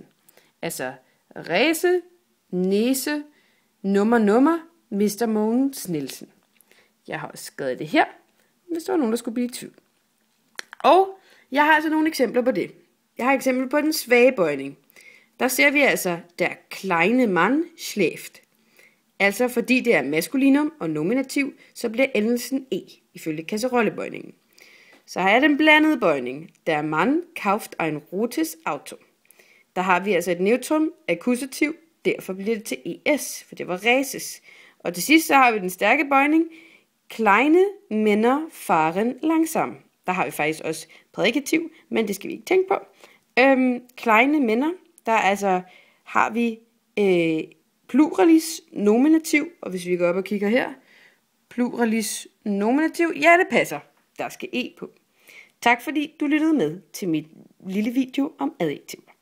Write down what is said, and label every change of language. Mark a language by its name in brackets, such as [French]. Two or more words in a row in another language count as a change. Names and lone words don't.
[Danish] Altså ræse, næse, nummer, mister Mogens Nielsen. Jeg har også skrevet det her, hvis der var nogen, der skulle blive i tvivl. Og jeg har altså nogle eksempler på det. Jeg har eksempel på den svage bøjning. Der ser vi altså, [German] der kleine Mann schläft. [Danish] Altså fordi det er maskulinum og nominativ, så bliver endelsen e, ifølge kasserollebøjningen. Så har jeg den blandede bøjning. [German] Der Mann kauft ein rotes Auto. [Danish] Der har vi altså et neutrum, akkusativ, derfor bliver det til es, for det var ræses. Og til sidst så har vi den stærke bøjning. [German] Kleine Männer fahren langsam. [Danish] Der har vi faktisk også prædikativ, men det skal vi ikke tænke på. [German] Kleine Männer, [Danish] der altså har vi pluralis nominativ, og hvis vi går op og kigger her, pluralis nominativ, ja det passer, der skal e på. Tak fordi du lyttede med til mit lille video om adjektiv.